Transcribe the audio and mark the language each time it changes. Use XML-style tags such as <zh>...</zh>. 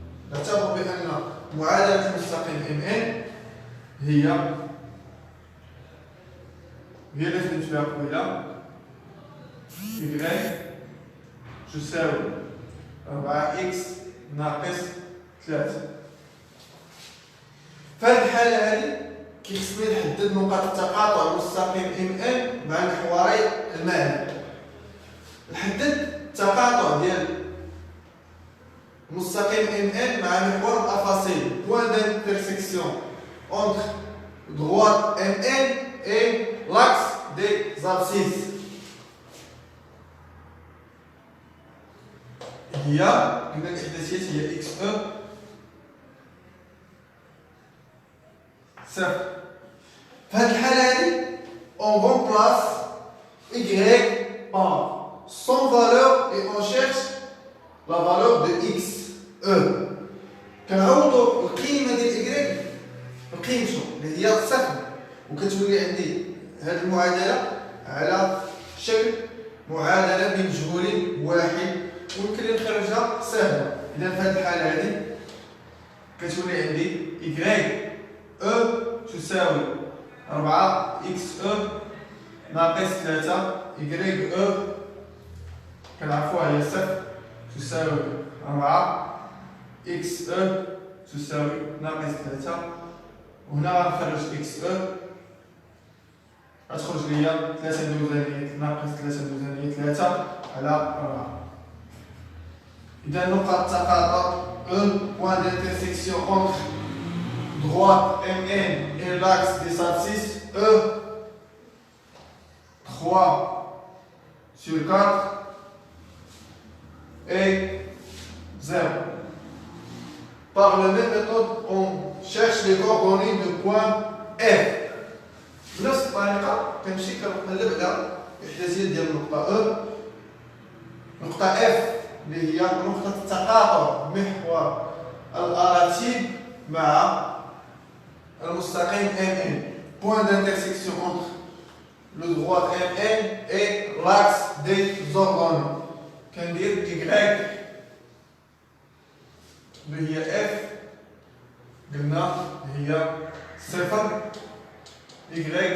<ar>نعتبروا بأن معادلة المستقيم MN هي اللي خدمت فيها قبيلة Y تساوي 4x ناقص 3. في هذه الحالة هذه كيخصني نحدد نقاط التقاطع المستقيم MN مع محوري المعلم. نحدد التقاطع ديال المستقيم MN مع محور الأفاصيل</ar> <fr>point d'intersection entre droite MN et l'axe des abscisses.</fr> <ar>هي قلنا الإحداثيات هي إكس أو صفر. في هذه الحالة هذه</ar> <fr>on remplace y par son valeur et on cherche la valeur de x e.</fr> <ar>كنعوضوا القيمة ديال y بقيمته اللي هي صفر، وكتولي عندي هذه المعادلة على شكل معادلة بين مجهول واحد ويمكن لي نخرجها سهلة. إذا في هذه الحالة هذه كتولي عندي y تساوي 4 x ناقص 3 y كنعرفوها هي صفر تساوي 4 x تساوي ناقص 3، وهنا غنخرج x غتخرج ليا 3 دوزانية ناقص 3 دوزانية 3 على 4. إذا نقط التقاطع</ar> <fr>point d'intersection entre droite MN et l'axe des abscisses E 3 sur 4 et 0. Par la même méthode, on cherche les coordonnées de point F.</fr> <ar>بنفس الطريقة كنمشي كنقلب على الإحداثيات ديال النقطة E. نقطة F اللي هي نقطة التقاطع محور الأراتيب مع المستقيم MN.</ar> <fr>Point d'intersection entre le droit MN et l'axe des organes.</fr> <ar>كندير Y اللي هي F قلنا هي صفر Y E.</ar>